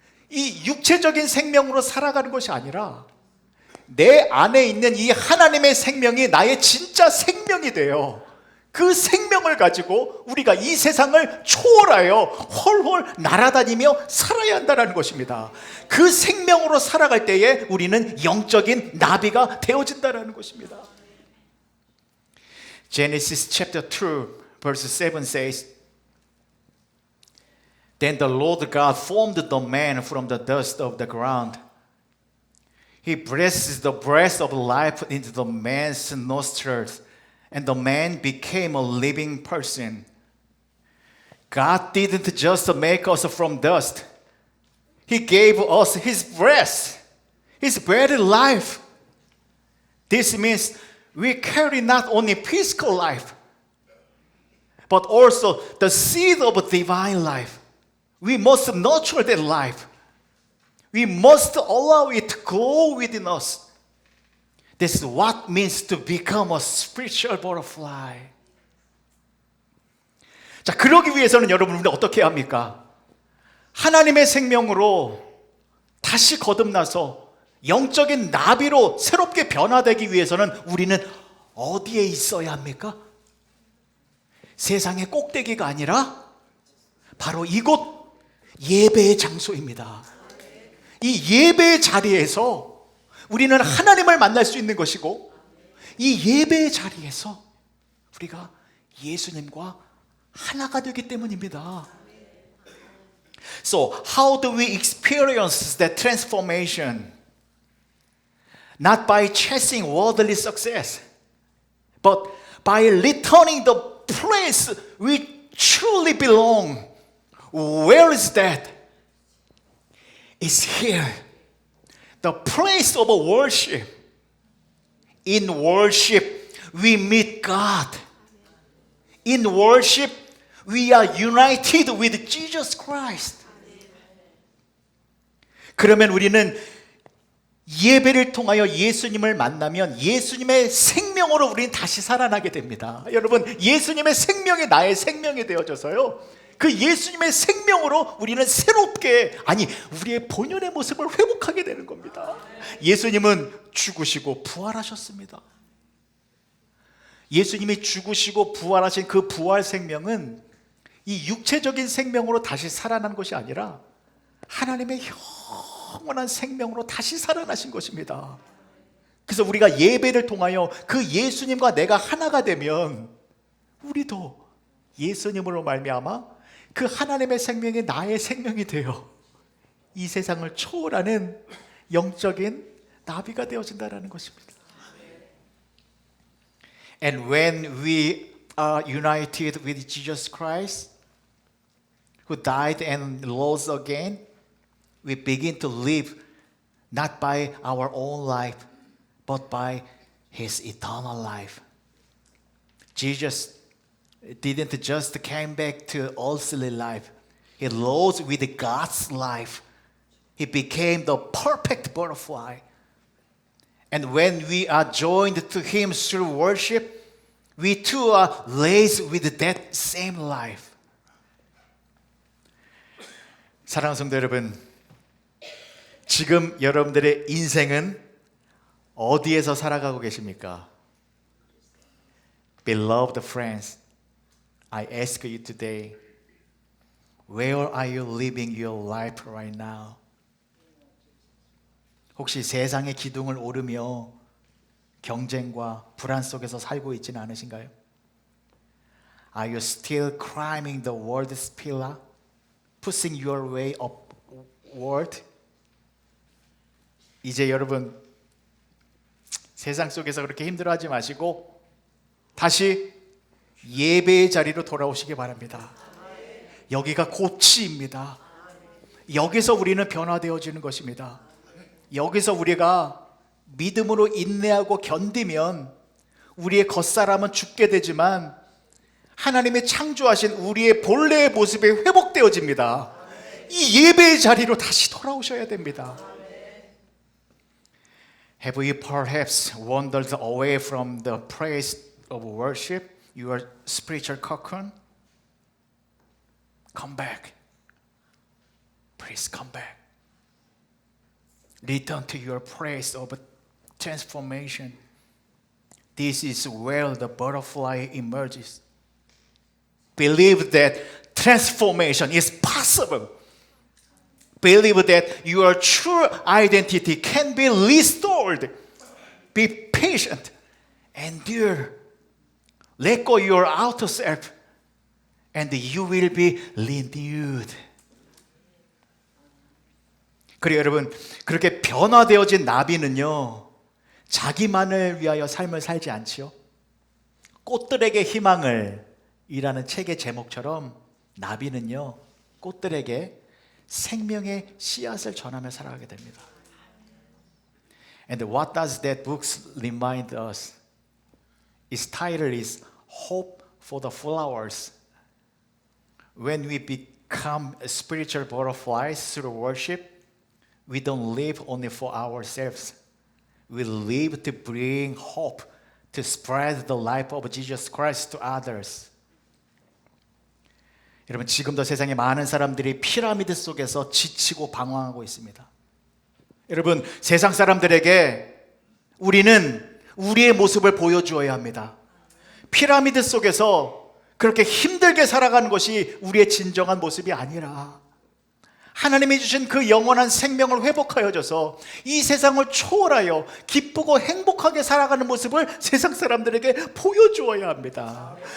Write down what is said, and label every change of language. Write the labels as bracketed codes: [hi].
[ko] 이 육체적인 생명으로 살아가는 것이 아니라 내 안에 있는 이 하나님의 생명이 나의 진짜 생명이 돼요. 그 생명을 가지고 우리가 이 세상을 초월하여 헐헐 날아다니며 살아야 한다는 것입니다. 그 생명으로 살아갈 때에 우리는 영적인 나비가 되어진다는 것입니다. [en] Genesis chapter 2 verse 7 says, Then the Lord God formed the man from the dust of the ground. He breathed the breath of life into the man's nostrils, and the man became a living person. God didn't just make us from dust. He gave us His breath, His very life. This means we carry not only physical life, but also the seed of divine life. We must nurture that life. We must allow it to grow within us. This is what it means to become a spiritual butterfly. [ko] 자, 그러기 위해서는 여러분 우리는 어떻게 해야 합니까? 하나님의 생명으로 다시 거듭나서 영적인 나비로 새롭게 변화되기 위해서는 우리는 어디에 있어야 합니까? 세상의 꼭대기가 아니라 바로 이곳 예배의 장소입니다. 이 예배의 자리에서 우리는 하나님을 만날 수 있는 것이고, 이 예배의 자리에서 우리가 예수님과 하나가 되기 때문입니다. [en] So, how do we experience that transformation? Not by chasing worldly success, but by returning the place we truly belong. Where is that? It's here. The place of worship. In worship, we meet God. In worship, we are united with Jesus Christ. [ko] 그러면 우리는 예배를 통하여 예수님을 만나면 예수님의 생명으로 우리는 다시 살아나게 됩니다. 여러분, 예수님의 생명이 나의 생명이 되어져서요, 그 예수님의 생명으로 우리는 새롭게, 아니 우리의 본연의 모습을 회복하게 되는 겁니다. 예수님은 죽으시고 부활하셨습니다. 예수님이 죽으시고 부활하신 그 부활 생명은 이 육체적인 생명으로 다시 살아난 것이 아니라 하나님의 영원한 생명으로 다시 살아나신 것입니다. 그래서 우리가 예배를 통하여 그 예수님과 내가 하나가 되면 우리도 예수님으로 말미암아 그 하나님의 생명이 나의 생명이 되어 이 세상을 초월하는 영적인 나비가 되어진다는 것입니다. [en] And when we are united with Jesus Christ, who died and rose again, we begin to live not by our own life, but by His eternal life. Jesus didn't just came back to earthly life. He rose with God's life. He became the perfect butterfly. And when we are joined to Him through worship, we too are raised with that same life. [ko] 사랑하는 성도 여러분, 지금 여러분들의 인생은 어디에서 살아가고 계십니까? [en] Beloved friends, I ask you today, where are you living your life right now? [ko] 혹시 세상의 기둥을 오르며 경쟁과 불안 속에서 살고 있지는 않으신가요? [en] Are you still climbing the world's pillar, pushing your way upward? [ko] 이제 여러분 세상 속에서 그렇게 힘들어하지 마시고 다시 예배의 자리로 돌아오시기 바랍니다. 여기가 고치입니다. 여기서 우리는 변화되어지는 것입니다. 여기서 우리가 믿음으로 인내하고 견디면 우리의 겉사람은 죽게 되지만 하나님의 창조하신 우리의 본래의 모습이 회복되어집니다. 이 예배의 자리로 다시 돌아오셔야 됩니다. [en] Have you perhaps wandered away from the praise of worship, your spiritual cocoon? Come back. Please come back. Return to your place of transformation. this is where the butterfly emerges. Believe that transformation is possible. Believe that your true identity can be restored. Be patient. Endure. Let go your outer self. And you will be renewed. [ko] 그리고 여러분, 그렇게 변화되어진 나비는요, 자기만을 위하여 삶을 살지 않지요. 꽃들에게 희망을 이라는 책의 제목처럼 나비는요, 꽃들에게 생명의 씨앗을 전하며 살아가게 됩니다. [en] And what does that book remind us? Its title is Hope for the Flowers. When we become spiritual butterflies through worship, we don't live only for ourselves. We live to bring hope, to spread the life of Jesus Christ to others. [ko] 여러분, 지금도 세상에 많은 사람들이 피라미드 속에서 지치고 방황하고 있습니다. 여러분, 세상 사람들에게 우리는 우리의 모습을 보여주어야 합니다. 피라미드 속에서 그렇게 힘들게 살아가는 것이 우리의 진정한 모습이 아니라 하나님이 주신 그 영원한 생명을 회복하여 줘서 이 세상을 초월하여 기쁘고 행복하게 살아가는 모습을 세상 사람들에게 보여주어야 합니다.